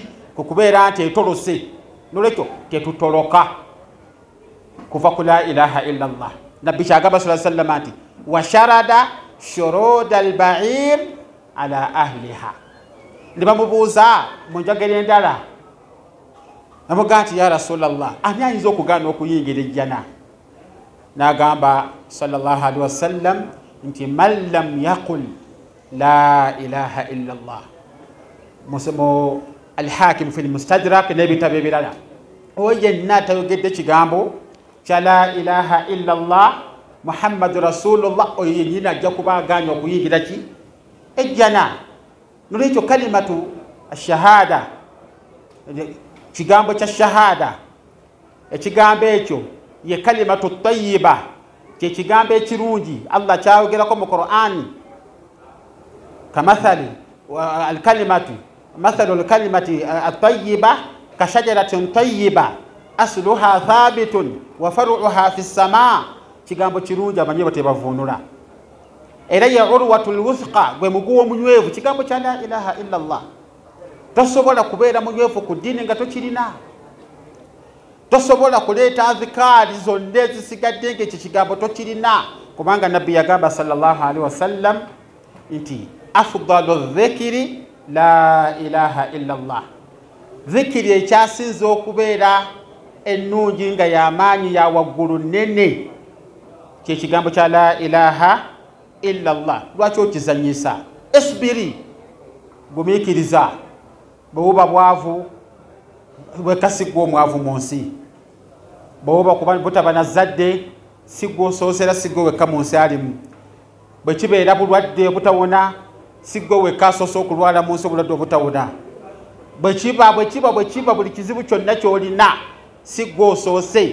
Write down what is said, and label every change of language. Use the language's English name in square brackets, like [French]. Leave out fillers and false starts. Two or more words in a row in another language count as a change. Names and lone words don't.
[Ganda] Ku kubeera nti etolose. Nolwekyo tetutoloka kuva ku [Arabic] لا إله إلا الله. [Ganda] Nabbi kyagamba [Arabic] صلى الله عليه وسلم [Ganda] nti [Arabic] وشرد شرود البعير على أهلها. [Ganda] Ne bamubuuza mu njogera endala, namugaa nti [Arabic] يا رسول الله, [Ganda] ani ayinza okugaana okuyingira ejjana? N'agamba [Arabic] صلى الله عليه وسلم [Ganda] nti [Arabic] من لم يقل لا إله إلا الله. [Ganda] Musimo [Arabic] الحاكم في المستدرك [Ganda] n'ebitabo ebirala, oyo yenna tayogedde kigambo kya [Arabic] لا إله إلا الله محمد رسول الله, [Ganda] oyo yennyini ajja kuba agaanya okuyingira ki? Ejjana. Nolwekyo [Arabic] كلمة الشهادة, [Ganda] kigambo kya shahada, ekigambo ekyo ye [Arabic] كلمة طيبة, [Ganda] kye kigambo ekirungi Allah kyayogerako mu Qur'ani, [Arabic] كمثل الكلمة مثل الكلمة الطيبة كشجرة طيبة أصلها ثابت وفرعها في السماء, [Ganda] kigambo kirungi abanye batebavunula. Era ya [Arabic] العروة الوثقى, [Ganda] gwe muguwo munywevu, kigambo kya la ilaha illa Allah. Tosobola kubeera munywevu ku ddiini nga tokirina, tosobola kuleeta azikaari zonna ezisigadde ng'ekyo kigambo tokirina, kubanga nabbi yagamba [Arabic] صلى الله عليه وسلم [Ganda] nti [Arabic] أفضل الذكر لا إله إلا الله. [Ganda] Dhikiri ekyasinza okubeera ennungi nga y'amaanyi ya waggulu nnene kye kigambo kya [Arabic] لا إله إلا الله. [Ganda] Lwaki okizanyisa? Esbiri, gumiikiriza. Bw'oba bwavu weka sigwa omwavu mu nsi, bw'oba butaba na zadde sigwa osoosera sigwa weka mu nsi alimu, bwe kibeera bulwadde obutawona sigwa weka asoosa okulwala mu nsi obulwadde obutawona, bwe kiba buli kizibu kyonna ky'olina sigwa osoose.